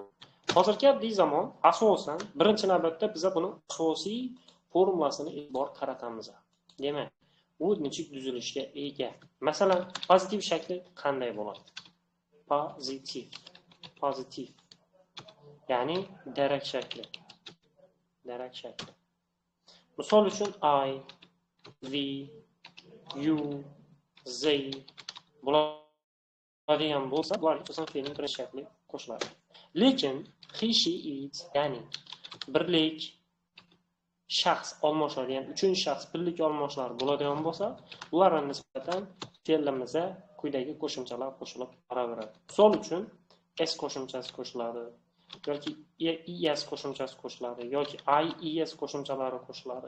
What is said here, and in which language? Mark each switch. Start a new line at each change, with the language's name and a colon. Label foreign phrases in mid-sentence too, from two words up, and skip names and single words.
Uzbek: Hozirgi oddiy zamon asosan birinchi navbatda biz buni asosiy formulasini e'tibor qaratamiz. Demak, u nechik tuzilishga ega. Masalan, pozitiv shakli qanday bo'ladi? Pozitiv. Ya'ni darak shakli. Misol uchun
English: I, we, you, they
Uzbek: bo'ladigan bo'lsa, bular asosan fe'lning birinchi shakli qo'shiladi. Lekin
English: he, she, it,
Uzbek: ya'ni birlik, shaxs almashadigan, uchinchi shaxs birlik almashlar bo'ladigan bo'lsa, ularga nisbatan fe'limizga quyidagi qo'shimchalar qo'shilib boraveradi. Misol uchun s qo'shimchasi qo'shiladi, yoki es qo'shimchasi qo'shiladi, yoki ies qo'shimchalari qo'shiladi.